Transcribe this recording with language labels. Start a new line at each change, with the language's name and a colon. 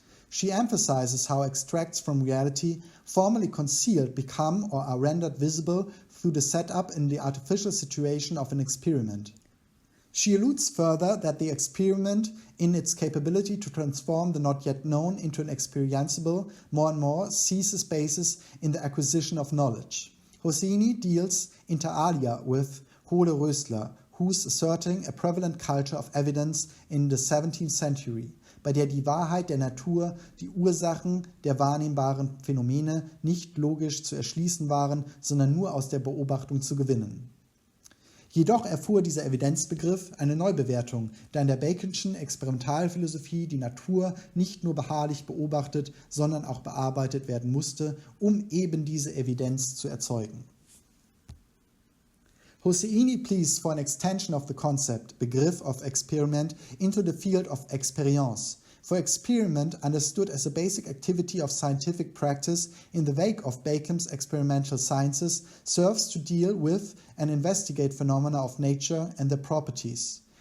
English: She emphasizes how extracts from reality, formerly concealed, become or are rendered visible through the setup in the artificial situation of an experiment. She alludes further that the experiment, in its capability to transform the not yet known into an experienceable, more and more seizes basis in the acquisition of knowledge. Hosseini deals inter alia with Hole Rösler, who's asserting a prevalent culture of evidence in the 17th century,
German: bei der die Wahrheit der Natur, die Ursachen der wahrnehmbaren Phänomene nicht logisch zu erschließen waren, sondern nur aus der Beobachtung zu gewinnen. Jedoch erfuhr dieser Evidenzbegriff eine Neubewertung, da in der Baconschen Experimentalphilosophie die Natur nicht nur beharrlich beobachtet, sondern auch bearbeitet werden musste, um eben diese Evidenz zu erzeugen.
English: Hosseini pleads for an extension of the concept, begriff of experiment, into the field of experience. For experiment, understood as a basic activity of scientific practice in the wake of Bacon's experimental sciences, serves to deal with and investigate phenomena of nature and their properties.